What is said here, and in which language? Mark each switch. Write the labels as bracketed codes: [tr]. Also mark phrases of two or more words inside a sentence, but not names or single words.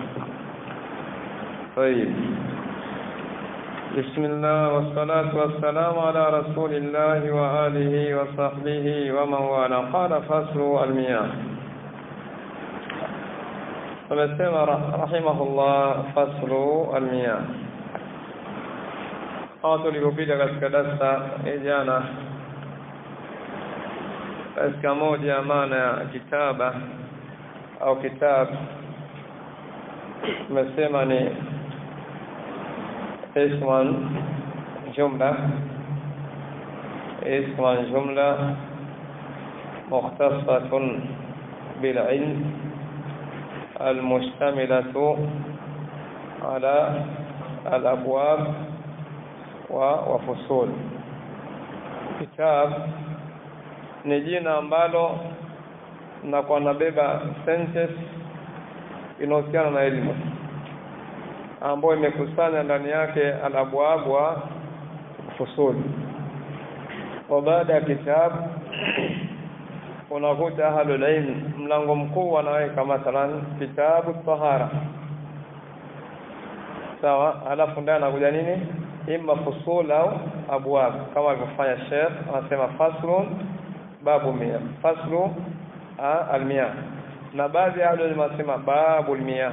[ar] طيب، بسم الله والصلاة والسلام على رسول الله وآله وصحبه ومن والاه. قال فصل المياه. فمسلم رحمه الله فصل المياه. [sw] tulipopita katika darasa jana katika moja ya maana ya kitaba au kitab, tumesema ni اسم [ar] جملة مختصة بالعلم المشتملة على الأبواب وفصول. [sw] كتاب ni jina ambalo linakuwa nabeba sentence inahusiana na elimu ambayo imekusanya ndani yake [ar] الأبواب وفصول. [sw] Kwa baada ya kitabu unakuta [ar] أهل العلم [sw] mlango mkuu wanaweka mathalan kitabu tahara, sawa, alafu ndani anakuja nini, [ar] إما فصول [sw] au abwab, kama alivyofanya Sheikh anasema [ar] فصل باب مياه فصل المياه, [sw] na baadhi ya [ar] أهل العلم [sw] wanasema [ar] باب المياه.